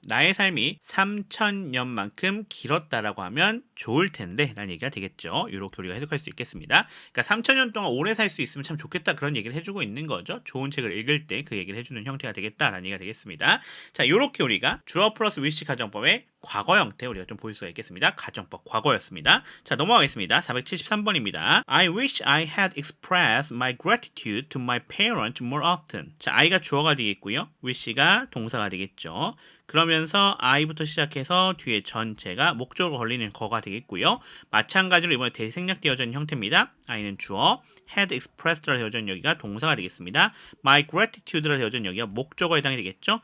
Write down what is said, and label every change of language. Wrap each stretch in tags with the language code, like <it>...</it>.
<ko>나의 삶이 3,000년만큼 길었다라고 하면 좋을 텐데 라는 얘기가 되겠죠. 이렇게 우리가 해석할 수 있겠습니다. 그러니까 3,000년 동안 오래 살 수 있으면 참 좋겠다 그런 얘기를 해주고 있는 거죠. 좋은 책을 읽을 때 그 얘기를 해주는 형태가 되겠다라는 얘기가 되겠습니다. 자, 이렇게 우리가 주어 플러스 wish 가정법의 과거 형태 우리가 좀 볼 수가 있겠습니다. 가정법 과거였습니다. 자, 넘어가겠습니다. 473번입니다.</ko> <en>I wish I had expressed my gratitude to my parents more often.</en> <ko>자, I가 주어가 되겠고요. wish가 동사가 되겠죠. 그러면서 I부터 시작해서 뒤에 전체가 목적으로 걸리는 거가 되겠고요. 마찬가지로 이번에 대생략되어져 있는 형태입니다. I는 주어, had expressed라 되어져 있는 여기가 동사가 되겠습니다. my gratitude라 되어져 있는 여기가 목적어에 해당이 되겠죠.</ko>